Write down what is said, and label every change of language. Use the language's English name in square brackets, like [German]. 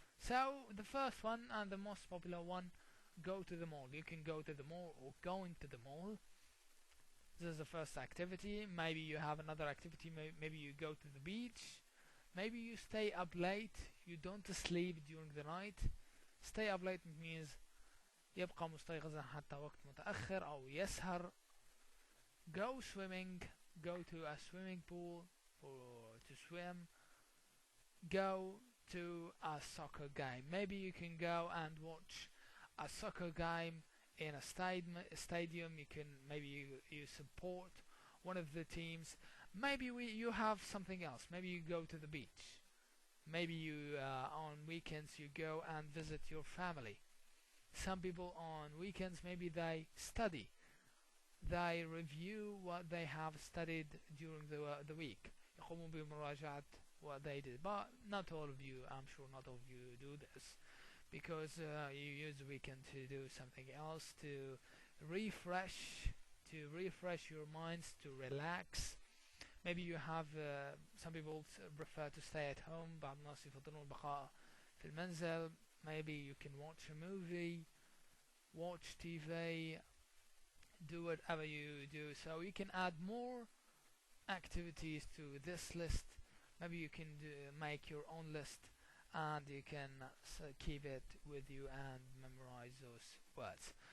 [English] So the first one and the most popular one, go to the mall. You can go to the mall or going to the mall. This is the first activity. Maybe you have another activity, maybe you go to the beach. Maybe you stay up late, you don't sleep during the night. Stay up late means [Arabic] يبقى مستيقظا حتى وقت متأخر أو يسهر. [English] Go swimming, go to a swimming pool or to swim. Go to a soccer game. Maybe you can go and watch a soccer game in a stadium. You can you support one of the teams. Maybe you have something else. Maybe you go to the beach. Maybe you on weekends you go and visit your family. Some people on weekends maybe they study. They review what they have studied during the week. [Arabic] يقومون بمراجعة [English] what they did. But not all of you, I'm sure not all of you do this, because you use the weekend to do something else, to refresh your minds, to relax. Maybe you have some people prefer to stay at home. [Arabic] بعض الناس يفضلون البقاء في المنزل. [English] Maybe you can watch a movie, watch TV, do whatever you do. So you can add more activities to this list. Maybe you can make your own list, and you can keep it with you and memorize those words.